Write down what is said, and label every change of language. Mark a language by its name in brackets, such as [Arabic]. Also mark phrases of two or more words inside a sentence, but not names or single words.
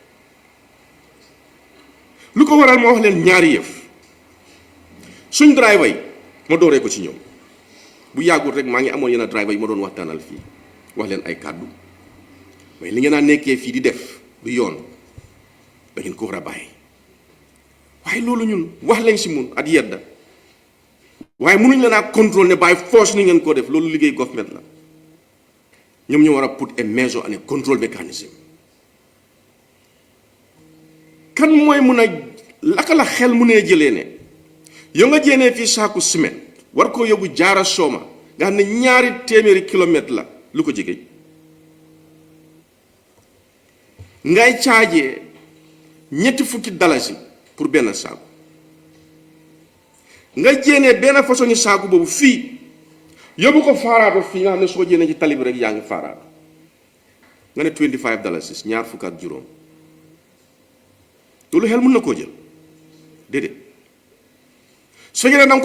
[Wolof] lu ko waral ma wax leen ñaari yëf suñ driver yi ma dooree ko ci ñoom bu yàggul rek maa ngi amoon yenn driver yi ma doon waxtaanal fii wax leen ay kàddu mais li ngeen a nekkee fii di def du yoon da ngeen ko war a bàyyi waaye loolu ñun wax lañ si mun at yedda waaye mënuñ leen a contrôle ne [English] by force [Wolof] ni ngeen ko def loolu liggéey government la ñoom ñu war a [English] put a measure and a control mechanism [Wolof] kan mooy mun a laka la xel mu nee jëlee ne yow nga jéenee fii saaku ciment war koo yóbbu jaara sooma nga xam ne 2 téeméeri kilomètre la lu ko jege ngay caajee $50 pour benn saaku nga jéenee benn façon ni saaku boobu fii yóbbu ko faaraato fii nga xam ne soo jéenee ci tali bi rek yaa ngi faaraato nga ne $25 ñaar fukk ak juróom loolu xel mën na koo jël déedéet su fekkee ne da nga ko